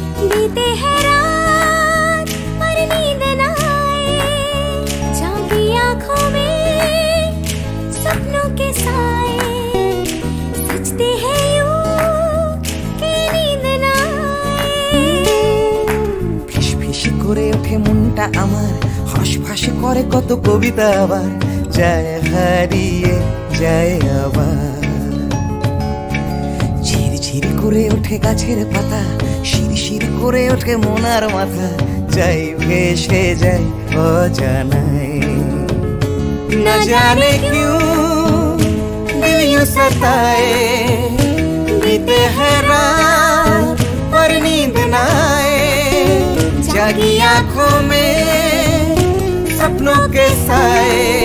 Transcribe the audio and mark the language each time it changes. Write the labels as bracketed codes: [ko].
[hi] बीते है रात पर नींद ना आए, जागी आंखों में सपनों के साए। सजते हैं यूं कि नींद ना आए। [bn] ফিস ফিস করে ওঠে মনটা আমার, হাসফাস করে কত কবিতা আবার, যায় হারিয়ে যায় আবার। ঝিরঝির করে ওঠে গাছের পাতা, শিরশির করে ওঠে মনার মাথা, যাই ভেসে যায় অজানায়। [hi] না জানে क्यों दिल यूं सताए। बीते है रात पर नींद ना आए, जागी आंखों में सपनों के साए।